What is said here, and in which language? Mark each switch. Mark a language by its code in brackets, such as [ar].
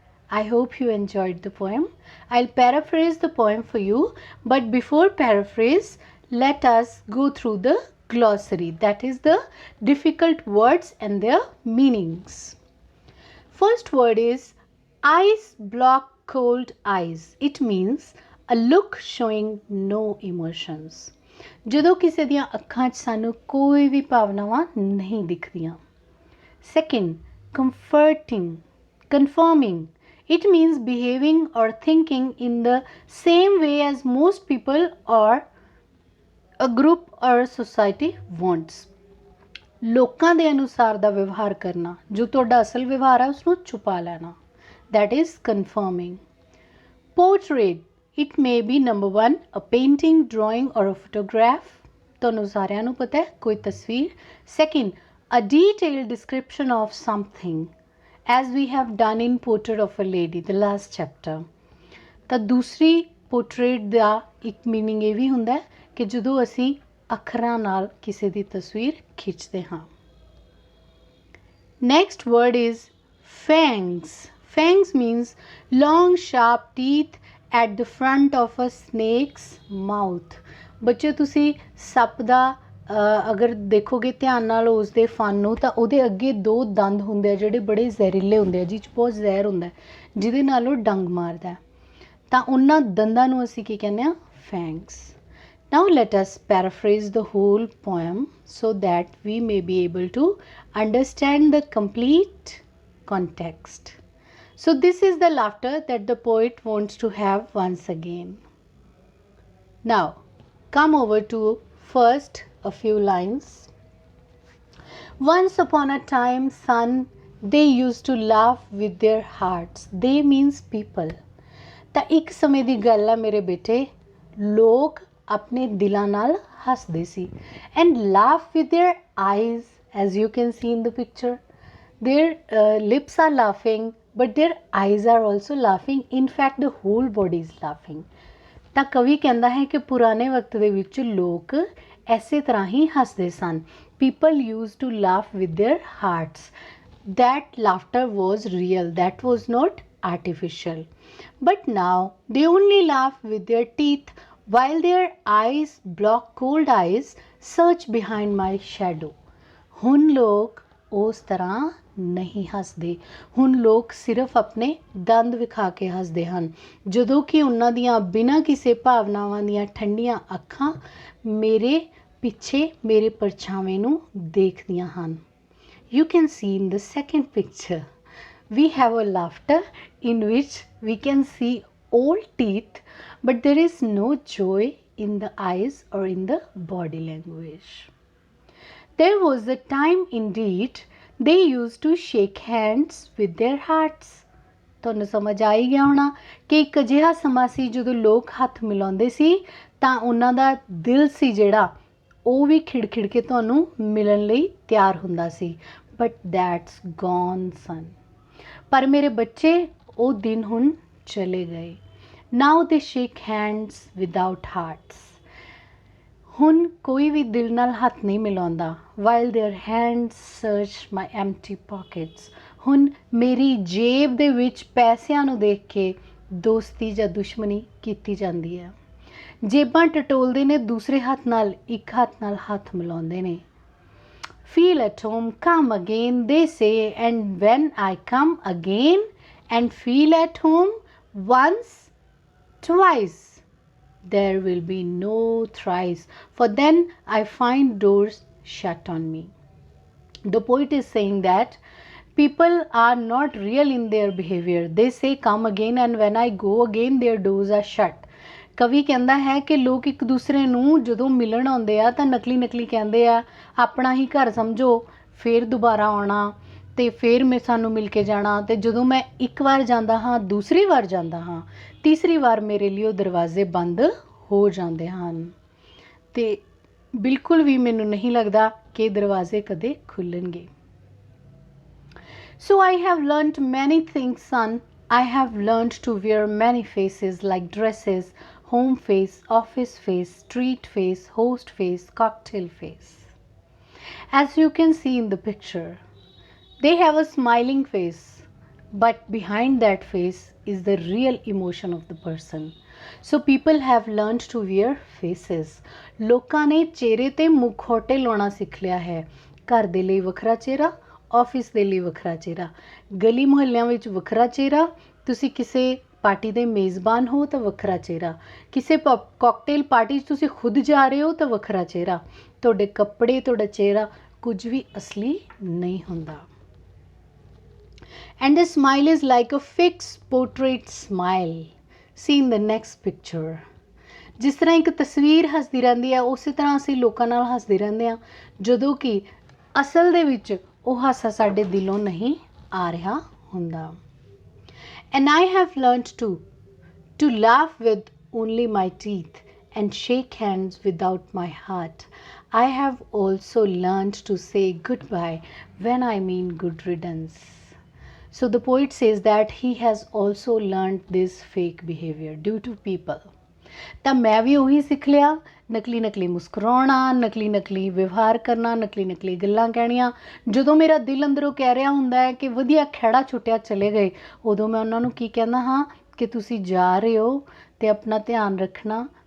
[en] I hope you enjoyed the poem. I'll paraphrase the poem for you, but before paraphrase, let us go through the glossary, that is the difficult words and their meanings. First word is eyes block cold eyes. It means a look showing no emotions. [pa] ਜਦੋਂ ਕਿਸੇ ਦੀਆਂ ਅੱਖਾਂ 'ਚ ਸਾਨੂੰ ਕੋਈ ਵੀ ਭਾਵਨਾਵਾਂ ਨਹੀਂ ਦਿਖਦੀਆਂ. [en] Second, confirming. It means behaving or thinking in the same way as most people or a group or a society wants. [pa] ਲੋਕਾਂ ਦੇ ਅਨੁਸਾਰ ਦਾ ਵਿਵਹਾਰ ਕਰਨਾ, ਜੋ ਤੁਹਾਡਾ ਅਸਲ ਵਿਵਹਾਰ ਹੈ ਉਸਨੂੰ ਛੁਪਾ ਲੈਣਾ. [en] That is confirming. Portrait. It may be number 1 a painting, drawing or a photograph. [pa] ਤੁਹਾਨੂੰ ਸਾਰਿਆਂ ਨੂੰ ਪਤਾ ਹੈ ਕੋਈ ਤਸਵੀਰ. [en] Second, a detailed description of something, as we have done in Portrait of a Lady, the last chapter. [pa] ਤਾਂ ਦੂਸਰੀ portrait ਦਾ ਇੱਕ meaning ਇਹ ਵੀ ਹੁੰਦਾ ਹੈ ਕਿ ਜਦੋਂ ਅਸੀਂ ਅੱਖਰਾਂ ਨਾਲ ਕਿਸੇ ਦੀ ਤਸਵੀਰ ਖਿੱਚਦੇ ਹਾਂ. [en] Next word is fangs. Fangs means long sharp teeth at the front of a snake's mouth. [pa] ਬੱਚੇ ਤੁਸੀਂ ਸੱਪ ਦਾ ਅਗਰ ਦੇਖੋਗੇ ਧਿਆਨ ਨਾਲ ਉਸ ਦੇ ਫਨ ਨੂੰ ਤਾਂ ਉਹਦੇ ਅੱਗੇ 2 ਦੰਦ ਹੁੰਦੇ ਆ ਜਿਹੜੇ ਬੜੇ ਜ਼ਹਿਰੀਲੇ ਹੁੰਦੇ ਆ, ਜਿਹ 'ਚ ਬਹੁਤ ਜ਼ਹਿਰ ਹੁੰਦਾ ਜਿਹਦੇ ਨਾਲ ਉਹ ਡੰਗ ਮਾਰਦਾ. ਤਾਂ ਉਹਨਾਂ ਦੰਦਾਂ ਨੂੰ ਅਸੀਂ ਕੀ ਕਹਿੰਦੇ ਆ? fangs. [en] Now let us paraphrase the whole poem so that we may be able to understand the complete context. So this is the laughter that the poet wants to have once again. Now come over to first a few lines. Once upon a time, son, they used to laugh with their hearts. They means people. [pa] ਤਾਂ ਇੱਕ ਸਮੇਂ ਦੀ ਗੱਲ ਆ ਮੇਰੇ ਬੇਟੇ, ਲੋਕ ਆਪਣੇ ਦਿਲਾਂ ਨਾਲ ਹੱਸਦੇ ਸੀ [en] And laugh with their eyes, as you can see in the picture. Their lips are laughing but their eyes are also laughing, in fact the whole body is laughing। [pa] ਤਾਂ ਕਵੀ ਕਹਿੰਦਾ ਹੈ ਕਿ ਪੁਰਾਣੇ ਵਕਤ ਦੇ ਵਿੱਚ ਲੋਕ ਐਸੇ ਤਰ੍ਹਾਂ ਹੀ ਹੱਸਦੇ ਸਨ। [en] People use to laugh with their hearts, that laughter was real, that was not artificial, but now they only laugh with their teeth while their eyes block cold eyes search behind my shadow। [pa] ਹੁਣ ਲੋਕ ਉਸ ਤਰ੍ਹਾਂ ਨਹੀਂ ਹੱਸਦੇ, ਹੁਣ ਲੋਕ ਸਿਰਫ ਆਪਣੇ ਦੰਦ ਵਿਖਾ ਕੇ ਹੱਸਦੇ ਹਨ, ਜਦੋਂ ਕਿ ਉਹਨਾਂ ਦੀਆਂ ਬਿਨਾਂ ਕਿਸੇ ਭਾਵਨਾਵਾਂ ਦੀਆਂ ਠੰਡੀਆਂ ਅੱਖਾਂ ਮੇਰੇ ਪਿੱਛੇ ਮੇਰੇ ਪਰਛਾਵੇਂ ਨੂੰ ਦੇਖਦੀਆਂ ਹਨ। [en] You can see in the second picture, we have a laughter in which we can see all teeth, but there is no joy in the eyes or in the body language। There was a time indeed they used to shake hands with their hearts। [pa] ਤੁਹਾਨੂੰ ਸਮਝ ਆ ਹੀ ਗਿਆ ਹੋਣਾ ਕਿ ਇੱਕ ਅਜਿਹਾ ਸਮਾਂ ਸੀ ਜਦੋਂ ਲੋਕ ਹੱਥ ਮਿਲਾਉਂਦੇ ਸੀ ਤਾਂ ਉਹਨਾਂ ਦਾ ਦਿਲ ਸੀ ਜਿਹੜਾ ਉਹ ਵੀ ਖਿੜ ਕੇ ਤੁਹਾਨੂੰ ਮਿਲਣ ਲਈ ਤਿਆਰ ਹੁੰਦਾ ਸੀ। [en] But that's gone son. [pa] ਪਰ ਮੇਰੇ ਬੱਚੇ ਉਹ ਦਿਨ ਹੁਣ ਚਲੇ ਗਏ। [en] Now they shake hands without hearts. [pa] ਹੁਣ ਕੋਈ ਵੀ ਦਿਲ ਨਾਲ ਹੱਥ ਨਹੀਂ ਮਿਲਾਉਂਦਾ। [en] While their hands search my empty pockets. [pa] ਹੁਣ ਮੇਰੀ ਜੇਬ ਦੇ ਵਿੱਚ ਪੈਸਿਆਂ ਨੂੰ ਦੇਖ ਕੇ ਦੋਸਤੀ ਜਾਂ ਦੁਸ਼ਮਣੀ ਕੀਤੀ ਜਾਂਦੀ ਹੈ। ਜੇਬਾਂ ਟਟੋਲਦੇ ਨੇ ਦੂਸਰੇ ਹੱਥ ਨਾਲ, ਇੱਕ ਹੱਥ ਨਾਲ ਹੱਥ ਮਿਲਾਉਂਦੇ ਨੇ। [en] Feel at home, come again, they say, and when I come again and feel at home once, twice, there will be no thrice, for then I find doors shut on me। The poet is saying that people are not real in their behavior। They say come again, and when I go again their doors are shut। [pa] ਕਵੀ ਕਹਿੰਦਾ ਹੈ ਕਿ ਲੋਕ ਇੱਕ ਦੂਸਰੇ ਨੂੰ ਜਦੋਂ ਮਿਲਣ ਆਉਂਦੇ ਆ ਤਾਂ ਨਕਲੀ ਕਹਿੰਦੇ ਆ, ਆਪਣਾ ਹੀ ਘਰ ਸਮਝੋ, ਫਿਰ ਦੁਬਾਰਾ ਆਉਣਾ ਅਤੇ ਫਿਰ ਮੈਂ ਸਾਨੂੰ ਮਿਲ ਕੇ ਜਾਣਾ। ਅਤੇ ਜਦੋਂ ਮੈਂ ਇੱਕ ਵਾਰ ਜਾਂਦਾ ਹਾਂ, ਦੂਸਰੀ ਵਾਰ ਜਾਂਦਾ ਹਾਂ, ਤੀਸਰੀ ਵਾਰ ਮੇਰੇ ਲਈ ਉਹ ਦਰਵਾਜ਼ੇ ਬੰਦ ਹੋ ਜਾਂਦੇ ਹਨ ਅਤੇ ਬਿਲਕੁਲ ਵੀ ਮੈਨੂੰ ਨਹੀਂ ਲੱਗਦਾ ਕਿ ਦਰਵਾਜ਼ੇ ਕਦੇ ਖੁੱਲ੍ਹਣਗੇ। [en] So I have learnt many things, son। I have learnt to wear many faces like dresses, home face, office face, street face, host face, cocktail face। As you can see in the picture, they have a smiling face, but behind that face is the real emotion of the person। So people have learnt to wear faces। [pa] ਲੋਕਾਂ ਨੇ ਚਿਹਰੇ ਤੇ ਮੁਖੌਟੇ ਲਾਉਣਾ ਸਿੱਖ ਲਿਆ ਹੈ। ਘਰ ਦੇ ਲਈ ਵੱਖਰਾ ਚਿਹਰਾ, ਆਫਿਸ ਦੇ ਲਈ ਵੱਖਰਾ ਚਿਹਰਾ, ਗਲੀ ਮੁਹੱਲਿਆਂ ਵਿੱਚ ਵੱਖਰਾ ਚਿਹਰਾ, ਤੁਸੀਂ ਕਿਸੇ ਪਾਰਟੀ ਦੇ ਮੇਜ਼ਬਾਨ ਹੋ ਤਾਂ ਵੱਖਰਾ ਚਿਹਰਾ, ਕਿਸੇ ਕਾਕਟੇਲ ਪਾਰਟੀ 'ਚ ਤੁਸੀਂ ਖੁਦ ਜਾ ਰਹੇ ਹੋ ਤਾਂ ਵੱਖਰਾ ਚਿਹਰਾ। ਤੁਹਾਡੇ ਕੱਪੜੇ, ਤੁਹਾਡਾ ਚਿਹਰਾ ਕੁਝ ਵੀ ਅਸਲੀ ਨਹੀਂ ਹੁੰਦਾ। [en] And the smile is like a fix portrait smile. See in the next picture. [pa] ਜਿਸ ਤਰ੍ਹਾਂ ਇੱਕ ਤਸਵੀਰ ਹੱਸਦੀ ਰਹਿੰਦੀ ਹੈ, ਉਸੇ ਤਰ੍ਹਾਂ ਅਸੀਂ ਲੋਕਾਂ ਨਾਲ ਹੱਸਦੇ ਰਹਿੰਦੇ ਹਾਂ, ਜਦੋਂ ਕਿ ਅਸਲ ਦੇ ਵਿੱਚ ਉਹ ਹਾਸਾ ਸਾਡੇ ਦਿਲੋਂ ਨਹੀਂ ਆ ਰਿਹਾ ਹੁੰਦਾ। [en] And I have learnt to laugh with only my teeth and shake hands without my heart। I have also learnt to say goodbye when I mean good riddance। So the poet says that he has also learnt this fake behavior due to people। [pa] ਤਾਂ ਮੈਂ ਵੀ ਉਹੀ ਸਿੱਖ ਲਿਆ, ਨਕਲੀ ਮੁਸਕਰਾਉਣਾ, ਨਕਲੀ ਵਿਵਹਾਰ ਕਰਨਾ, ਨਕਲੀ ਗੱਲਾਂ ਕਹਿਣੀਆਂ। ਜਦੋਂ ਮੇਰਾ ਦਿਲ ਅੰਦਰੋਂ ਕਹਿ ਰਿਹਾ ਹੁੰਦਾ ਹੈ ਕਿ ਵਧੀਆ ਖਹਿੜਾ ਛੁੱਟਿਆ ਚਲੇ ਗਏ, ਉਦੋਂ ਮੈਂ ਉਹਨਾਂ ਨੂੰ ਕੀ ਕਹਿੰਦਾ ਹਾਂ ਕਿ ਤੁਸੀਂ ਜਾ ਰਹੇ ਹੋ ਅਤੇ ਆਪਣਾ ਧਿਆਨ ਰੱਖਣਾ।